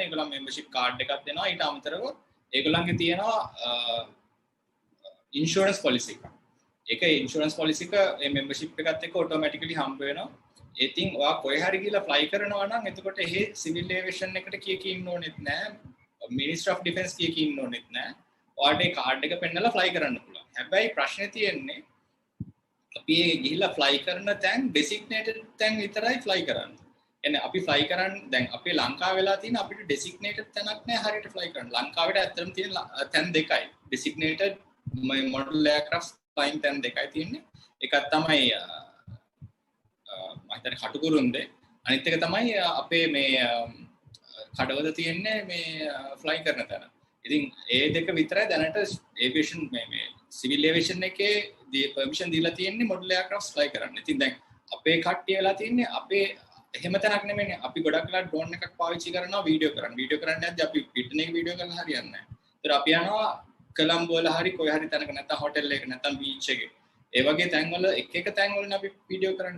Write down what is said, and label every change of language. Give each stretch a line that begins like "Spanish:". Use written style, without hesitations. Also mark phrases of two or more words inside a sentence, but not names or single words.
Sinhala: ඒගොල්ලන්
English: membership card
Sinhala: එකක් දෙනවා. ඊට අමතරව ඒගොල්ලන්ගේ තියෙනවා
English: insurance policy
Sinhala: එකක්. ඒක
English: insurance policy
Sinhala: එක මේ membership එකත් එක්ක automatically හම්බ වෙනවා. ඉතින් ඔයා කොහේ හරි ගිහලා fly කරනවා නම් එතකොට එහෙ
English: civil aviation
Sinhala: එකට කීයකින් ඉන්න ඕනෙත් නැහැ. Ministry of Defence කීයකින් ඉන්න ඕනෙත් නැහැ. ඔයාට ඒ කාඩ් එක පෙන්නලා fly කරන්න පුළුවන්. හැබැයි ප්‍රශ්නේ තියෙන්නේ අපි ගිහිල්ලා fly කරන තැන් designated තැන් විතරයි fly කරන්නේ. එන්නේ අපි fly කරන්නේ දැන් අපේ ලංකාව වෙලා තියෙන අපිට designated තැනක් නැහැ හරියට fly කරන්න. ලංකාවට ඇත්තටම තියෙන තැන් දෙකයි.
English: designated model aircraft flying
Sinhala: තැන් දෙකයි තියෙන්නේ. එකක් තමයි මම හිතන්නේ කටුකුරුන්දේ. අනිත් එක තමයි අපේ මේ කඩවල තියෙන්නේ මේ fly කරන තැන. ඉතින් ඒ දෙක විතරයි දැනට aviation මේ
English: civil aviation
Sinhala: එකේ permission දීලා තියෙන්නේ
English: model aircraft fly
Sinhala: කරන්න. ඉතින් දැන් අපේ කට්ටිය වෙලා තියෙන්නේ අපේ එහෙම තැනක් නෙමෙයිනේ. අපි ගොඩක් වෙලා drone එකක් පාවිච්චි කරනවා වීඩියෝ කරන්න. වීඩියෝ කරන්නේ නැද්ද අපි පිටන එක වීඩියෝ කරලා හරියන්නේ නැහැ. ඒතර අපි යනවා කොළඹ වල හරි කොයි හරි තැනක නැත්නම් හොටෙල් එකක නැත්නම් බීච් එකේ. ඒ වගේ තැන්වල එක තැන් වලින් අපි වීඩියෝ කරන්නේ.